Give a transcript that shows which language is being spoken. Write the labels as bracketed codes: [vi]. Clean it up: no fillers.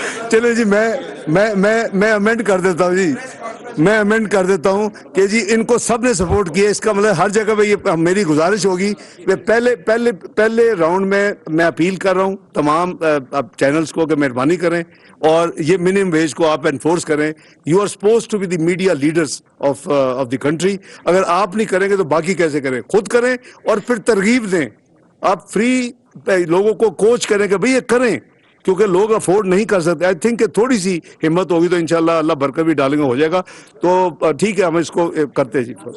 [ur] چلے جی میں امینڈ کر دیتا ہوں جی, میں امینڈ کر دیتا ہوں کہ جی ان کو سب نے سپورٹ کیا. اس کا مطلب ہر جگہ پہ یہ میری گزارش ہوگی کہ پہلے راؤنڈ میں اپیل کر رہا ہوں تمام چینلز کو کہ مہربانی کریں اور یہ منیمم ویج کو آپ انفورس کریں. [en] You are suppose to be the media leaders of the country. [ur] اگر آپ نہیں کریں گے تو باقی کیسے کریں؟ خود کریں اور پھر ترغیب دیں. آپ فری لوگوں کو کوچ کریں کہ بھئی یہ کریں, کیونکہ لوگ افورڈ نہیں کر سکتے. آئی تھنک کہ تھوڑی سی ہمت ہوگی تو انشاءاللہ اللہ برکت بھی ڈالیں گے, ہو جائے گا. تو ٹھیک ہے ہم اس کو کرتے ہیں جی.